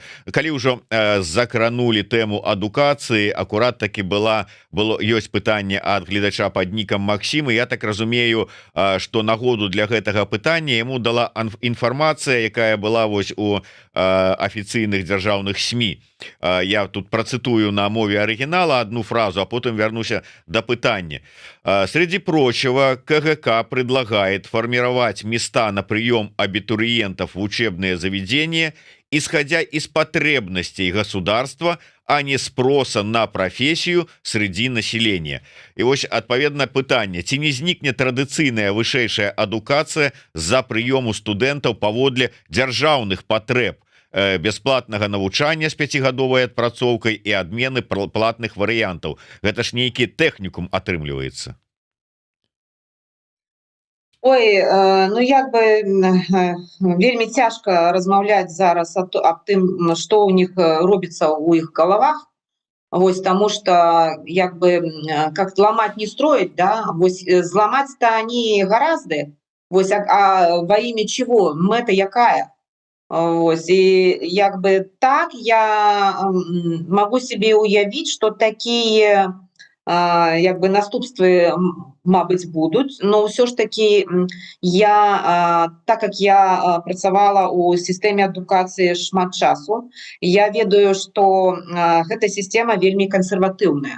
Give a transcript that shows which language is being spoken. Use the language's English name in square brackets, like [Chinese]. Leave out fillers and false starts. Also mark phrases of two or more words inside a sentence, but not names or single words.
[Belarusian] Калі ўжо закранули тэму адукацыі, акурат таки ёсць пытанне ад гледача пад нікам Максім, і я так разумею, што нагоду для гэтага пытання яму дала інфармацыя, якая была вось у афіцыйных дзяржаўных СМИ. [Russian] Я тут процитую [Belarusian] на мове [Russian] оригинала одну фразу, а потом вернусь до пытания. Среди прочего, КГК предлагает формировать места на прием абитуриентов в учебные заведения, исходя из потребностей государства, а не спроса на профессию среди населения. И вот отповедное пытание: [Belarusian] ці не знікне традыцыйная вышэйшая адукацыя за прыёму студэнтаў паводле дзяржаўных патрэб, бясплатнага навучання з 5гадовай адпрацоўкай і адмены платных варыянтаў. Гэта ж нейкі тэхнікум атрымліваецца. Ой, ну вельмі цяжка размаўляць зараз аб тым, што ў них робіцца ў іх галавах. Вось, [Russian] тому что как ломать не строить, [Belarusian] да, вось зламаць-то [Russian] они гораздо. Вось, а во имя чего? [Belarusian] Мэта якая? Ось, і так я могу себе уявіць, што такія наступствы, мабыць, будуць, но ўсё ж таки [Russian] так как [Belarusian] я працавала у сістэме адукацыі шмат часу, я ведаю, што гэта сістэма вельмі кансерватыўная.